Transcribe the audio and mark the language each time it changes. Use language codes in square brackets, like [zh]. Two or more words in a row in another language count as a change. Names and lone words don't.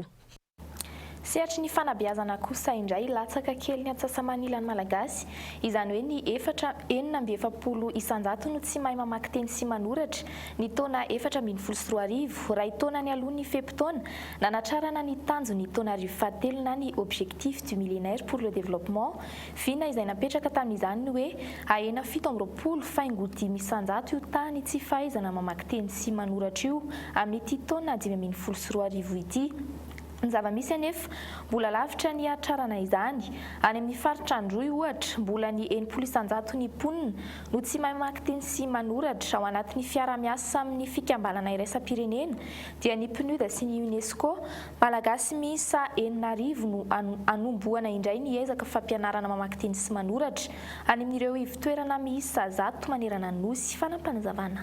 [mg] Sehatry ny fanabeazana kosa indray latsaka kely ny atsasamanila ny malagasy izany hoe ny 4,7 isanjato no tsy mahay mamaky teny sy manoratra ny taona 2013 raha taona ny aloha ny fepitaona nanatrarana ny tanjo ny taona 2017 na ny [fr] objectif du millénaire pour le développement [mg] vina izay napetraka tamin'izany ny hoe ahena 17 faingo 5 isanjato io tany tsy fahaizana mamaky teny sy manoratra io amin'ity taona 2013 ity. Ny zava-misy anefa mbola lavitra ny atrarana izany. Any amin'ny faritra Androy ohatra mbola ny 700 ny mponina no tsy mahay mamaky teny sy manoratra ao anatin'ny fiara-miasa amin'ny fikambanana iraisam-pirenena dia ny PNUD sy ny UNESCO malagasy miisa 9,000 no anomboana indray ny ezaka fampianarana mamaky teny sy manoratra any amin'ireo ivitoerana miisa 100 manerana ny nosy fanampanazavana.